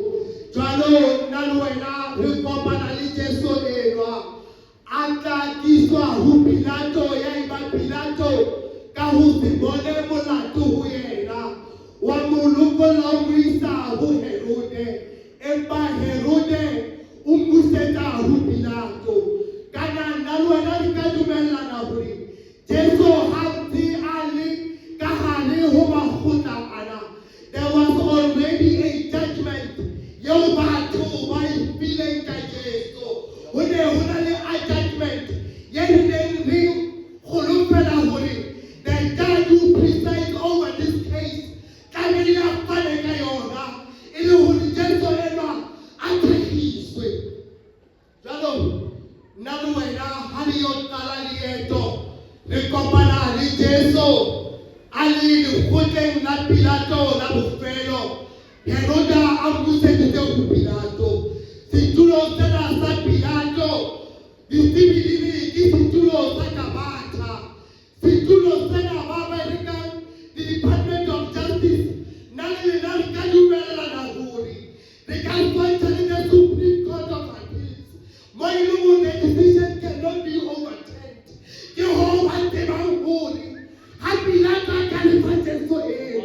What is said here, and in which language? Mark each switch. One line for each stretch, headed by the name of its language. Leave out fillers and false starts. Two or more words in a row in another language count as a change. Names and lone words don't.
Southern Sotho: Jwalo nna le wena re kopana le Jesu enwa a tla kiswa ho Pilato, ya iba Pilato ka ho se bone molato ho yena wa mo lokolla o mo isa ho Herode. Empa Herode o mmusetsa ho Pilato. Kana nna le wena re ka dumellana hore Jesu ha ntse a le ka hare ho makgotla ana,
English: there was already a judgment
Southern Sotho: yeo batho ba e fileng ka Jesu. Ho ne ho na le
English: a judgment
Southern Sotho: ye re neng re kgolofela hore
English: the judge who presides over this case
Southern Sotho: tlamehile a fane ka yona e le hore Jesu enwa a thehiswe. Jwalo nna le wena ha re yo qala leeto re kopana le Jesu a le lekgotleng la Pilato la bofelo. Herode a mmuseditse ho Pilato. Setulo sena sa Pilato ditsebileng ke setulo sa Kabatha. Setulo sena ba American Department of Justice nna le lena re ka dumellana hore re ka pointa le the Supreme Court of Appeals mo e leng hore
English: the decision cannot be overturned.
Southern Sotho: Ke ho ba tsebang hore ha Pilato a ka lefa Jesu